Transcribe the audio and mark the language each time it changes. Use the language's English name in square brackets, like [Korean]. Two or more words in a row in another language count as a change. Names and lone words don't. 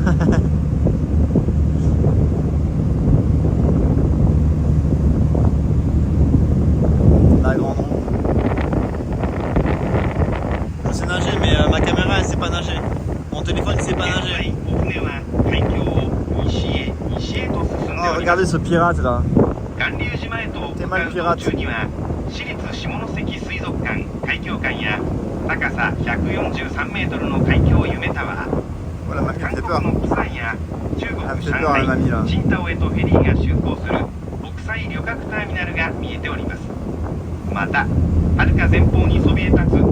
[French] La grande roue. Je sais nager, mais ma caméra elle sait pas nager. Mon téléphone il sait pas nager. Oh, regardez ce pirate là. T'es mal pirate. [Japanese] 私立下関水族館海峡館や高さ143メートルの海峡夢タワー、 [French] Oh, la mamie elle [Japanese] 韓 [French] me fait [Japanese] 国 [French] peur. [Japanese] のプサンや中国 [French] Elle me fait [Japanese] 上 [French] peur la mamie là. [Japanese] 海、青島へとフェリーが就航する国際旅客ターミナルが見えております。また、はるか前方にそびえ立つ